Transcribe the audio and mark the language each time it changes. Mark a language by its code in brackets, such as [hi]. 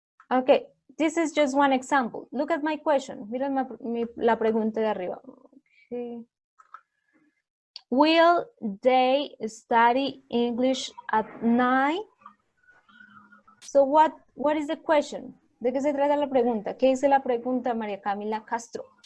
[en] Okay, this is just one example. Look at my question. [es] Miren la pregunta de arriba. [en] Okay. Will they study English at 9? So what is the question? [es] ¿De qué se trata la pregunta? ¿Qué dice la pregunta, María Camila Castro?